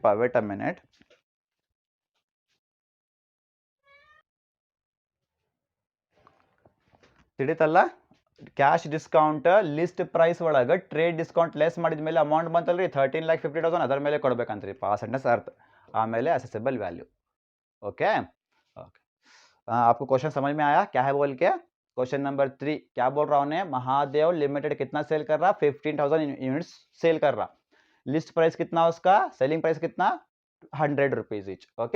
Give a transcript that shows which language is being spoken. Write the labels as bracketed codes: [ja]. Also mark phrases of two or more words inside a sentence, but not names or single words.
[en] wait a minute. ತಿಳಿತಲ್ಲ? cash discount list price [kn] ಒಳಗೆ [en] trade discount less [kn] ಮಾಡಿದ ಮೇಲೆ ಅಮೌಂಟ್ ಬಂತಲ್ರಿ 13,50,000 ಅದರ ಮೇಲೆ ಕೊಡ್ಬೇಕಂತ್ರಿಪ್ಪ. ಆ ಸೆಂಟೆನ್ಸ್ ಅರ್ಥ. ಆಮೇಲೆ [en] assessable value. okay okay. [hi] आपको क्वेश्चन समझ में आया क्या है बोल के? [en] question number [hi] 3 क्या बोल रहा हूँ? महादेव लिमिटेड कितना सेल कर रहा? 15,000 [en] units sell [hi] कर रहा. [en] list price [hi] कितना उसका? [en] selling price [hi] कितना? 100 [en] rupees each. [hi] ओके.